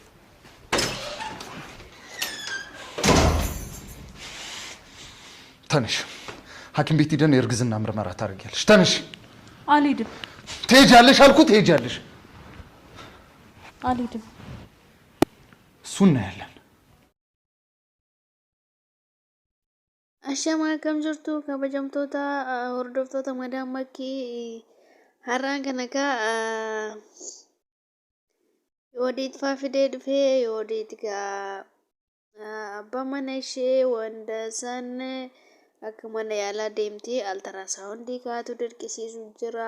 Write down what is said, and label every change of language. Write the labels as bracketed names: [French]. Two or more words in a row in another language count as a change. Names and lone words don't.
[Amharic] ተነሽ። ሐኪም ቤት ሄደን የእርግዝና ምርመራ ታደርጊያለሽ። ተነሽ። አልሄድም። ትሄጃለሽ አልኩት። ትሄጃለሽ። አልሄድም። እሱ እናያለን። [Oromo] Ashama akkam jirtu kabajamtoota hordoftoota Madaan Makkii har'aan kana egaa Yoodiit faa fidee dhufee Yoodiit egaa abbaa mana ishee wanda san akka mana yaalaa deemtee altarasaawundii kaatu dirqisiisu jira.